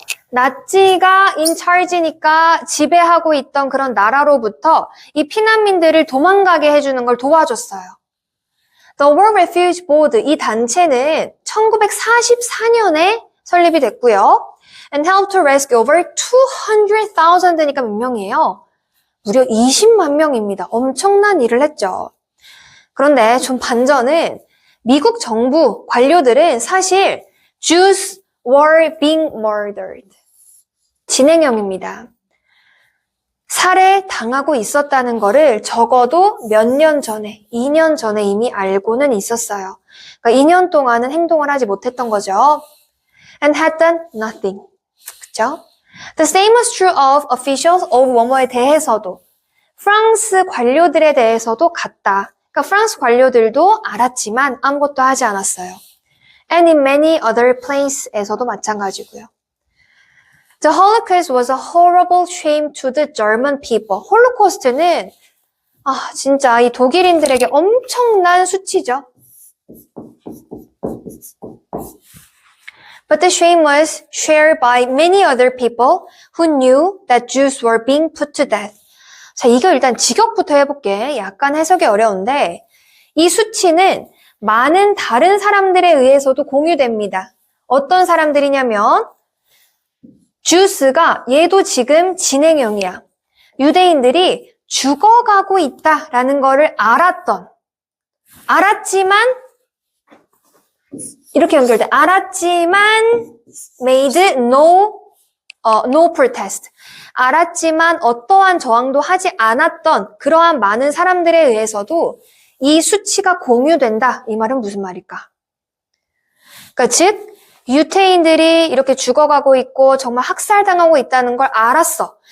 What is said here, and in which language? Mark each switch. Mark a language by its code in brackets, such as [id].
[ko] 나치가 in charge니까 지배하고 있던 그런 나라로부터 이 피난민들을 도망가게 해주는 걸 도와줬어요. The War Refuge Board, 이 단체는 1944년에 설립이 됐고요. [en] And helped to rescue over 200,000니까 [ko] 몇 명이에요? 무려 20만 명입니다. 엄청난 일을 했죠. 그런데 좀 반전은 미국 정부 관료들은 사실 [en] Jews were being murdered. [ko] 진행형입니다. 살해당하고 있었다는 거를 적어도 몇 년 전에, 2년 전에 이미 알고는 있었어요. 그러니까 2년 동안은 행동을 하지 못했던 거죠. [en] And had done nothing. [ko] 그쵸? [en] The same was true of officials of [ko] 뭐뭐에 대해서도. 프랑스 관료들에 대해서도 같다. 그러니까 프랑스 관료들도 알았지만 아무것도 하지 않았어요. [en] And in many other places에서도 [ko] 마찬가지고요. [en] The Holocaust was a horrible shame to the German people. [ko] 홀로코스트는 진짜 이 독일인들에게 엄청난 수치죠. [en] But the shame was shared by many other people who knew that Jews were being put to death. [ko] 자, 이거 일단 직역부터 해볼게. 약간 해석이 어려운데 이 수치는 많은 다른 사람들에 의해서도 공유됩니다. 어떤 사람들이냐면 주스가 얘도 지금 진행형이야. 유대인들이 죽어가고 있다라는 거를 알았지만 이렇게 연결돼. 알았지만 [en] made no protest. [ko] 알았지만 어떠한 저항도 하지 않았던 그러한 많은 사람들에 의해서도 이 수치가 공유된다. 이 말은 무슨 말일까? 그러니까 즉 유태인들이 이렇게 죽어가고 있고 정말 학살당하고 있다는 걸 알았어.